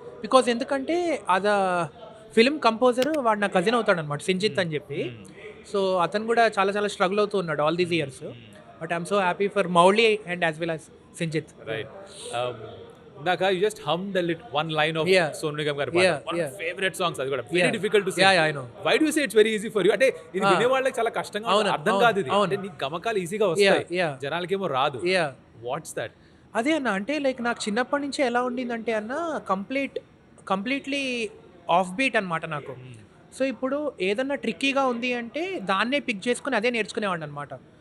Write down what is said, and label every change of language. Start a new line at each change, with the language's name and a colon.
Telugu: Because ఎందుకంటే అద film composer వాడు నా కజిన్ అవుతాడు అనమాట, సింజిత్ అని చెప్పి.
English: so
Telugu: అతను కూడా చాలా చాలా స్ట్రగుల్ అవుతూ ఉన్నాడు
English: All these years. But I'm so happy for Mouli and as well as Sinjith. Right. ఇందాక you just hummed one line of Sonu Nigam
Telugu: గారి పాట.
English: One of favorite songs.
Telugu: అది కూడా
English: very difficult to sing. Yeah, I know. Why do you say it's very easy for you?
Telugu: అంటే ఇది వినే వాళ్ళకి చాలా కష్టంగా అర్థం కాదు ఇది. అంటే నీ గమకాలు ఈజీగా వస్తాయి, జనాలకేమో రాదు.
English: What's that?
Telugu: అదే అన్న, అంటే లైక్ నాకు చిన్నప్పటి నుంచే ఎలా ఉండిందంటే అన్న కంప్లీట్లీ ఆఫ్ బీట్ అనమాట నాకు. సో ఇప్పుడు ఏదన్నా ట్రిక్కీగా ఉంది అంటే దాన్నే పిక్ చేసుకుని అదే నేర్చుకునేవాడిని అనమాట.